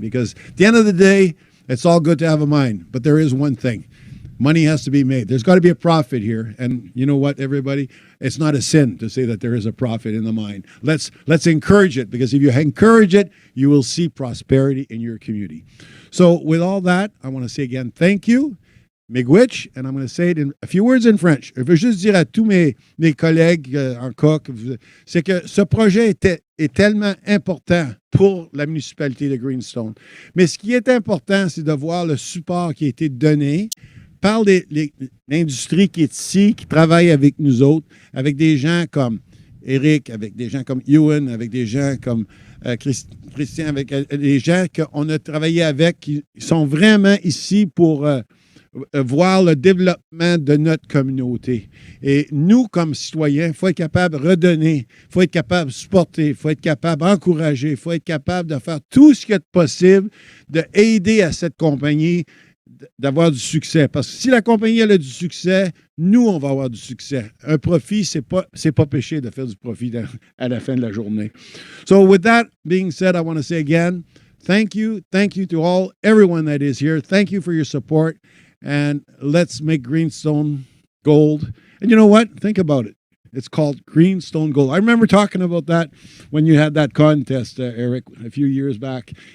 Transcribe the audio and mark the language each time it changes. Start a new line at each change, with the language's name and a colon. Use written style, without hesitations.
English: Because at the end of the day, it's all good to have a mine, but there is one thing. Money has to be made. There's got to be a profit here. And you know what, everybody? It's not a sin to say that there is a profit in the mine. Let's encourage it, because if you encourage it, you will see prosperity in your community. So with all that, I want to say again, thank you.
French: Miigwech,
English: and I'm going to say it in a few words in French.
French: Je veux juste dire à tous mes collègues en coq, c'est que ce projet était est tellement important pour la municipalité de Greenstone. Mais ce qui est important, c'est de voir le support qui a été donné par l'industrie qui est ici, qui travaille avec nous autres, avec des gens comme Eric, avec des gens comme Ewan, avec des gens comme Christian, avec des gens qu'on a travaillé avec, qui sont vraiment ici pour voir le développement de notre communauté. Et nous, comme citoyens, il faut être capable de redonner, il faut être capable de supporter, il faut être capable d'encourager, il faut être capable de faire tout ce qui est possible, d'aider à cette compagnie d'avoir du succès. Parce que si la compagnie elle a du succès, nous, on va avoir du succès. Un profit, c'est pas péché de faire du profit à la fin de la journée.
English: So with that being said, I want to say again, thank you to everyone that is here. Thank you for your support. And let's make Greenstone gold. And you know what? Think about it. It's called Greenstone Gold. I remember talking about that when you had that contest, Eric, a few years back.